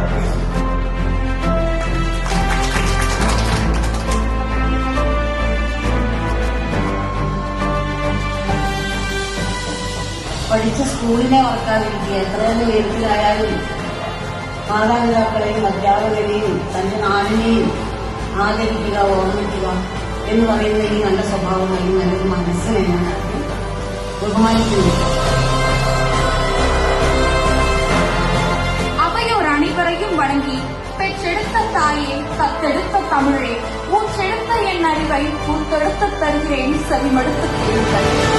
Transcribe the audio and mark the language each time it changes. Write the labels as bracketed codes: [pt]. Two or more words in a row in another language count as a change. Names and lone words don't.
[ml] പഠിച്ച സ്കൂളിനെ ഓർക്കാതിരിക്കുക. എത്ര തന്നെ വീട്ടിലായാലും മാതാപിതാക്കളെയും അധ്യാപകരെയും തന്റെ നാടിനെയും ആദരിക്കുക, ഓർമ്മിക്കുക എന്ന് പറയുന്ന ഈ നല്ല സ്വഭാവമായി നല്ലൊരു മനസ്സിനെ ഞാൻ ബഹുമാനിക്കുന്നു. [ta] அவையோர் அனைவரையும் வணங்கி பெற்றெடுத்த தாயே, தத்தெடுத்த தமிழே, ஊற்றெடுத்த என் அறிவை ஊத்தெடுத்து தருகிறேன், செவிமடுத்து கேளுங்கள்.